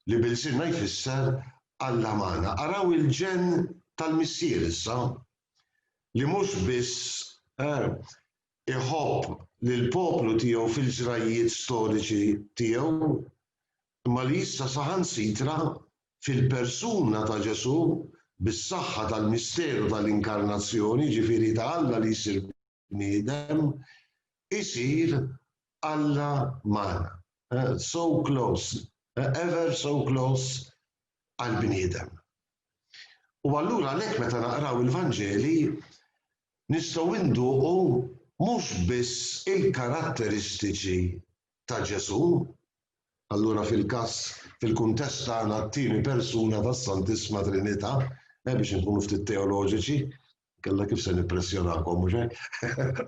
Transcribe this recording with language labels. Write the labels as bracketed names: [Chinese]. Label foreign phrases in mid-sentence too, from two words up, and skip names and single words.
[Maltese] li bil-sirna jfisser Alla-mana. Araw il-ġen tal-missier issa li mhux biss iħobb lill-poplu tiegħu fil-ġrajiet storiċi tiegħu, imma li issa saħansitra fil-persuna ta' Ġesu bis-saħħa tal-misteru tal-inkarnazzjoni, ġifieri ta' Alla li jsir bniedem, isir Alla-mana. [English] So close, ever so close għal-bniedem. [Maltese] U allura għalhekk meta naqraw il-Vanġeli nistgħu nduqu mhux biss il-karatteristiċi ta' Ġesu, allura fil-kuntest tagħna t-tieni persuna tas-Santissima Trinità, biex inkunu ftit teoloġiċi, kellha kif se nippressjonakom mhux hekk?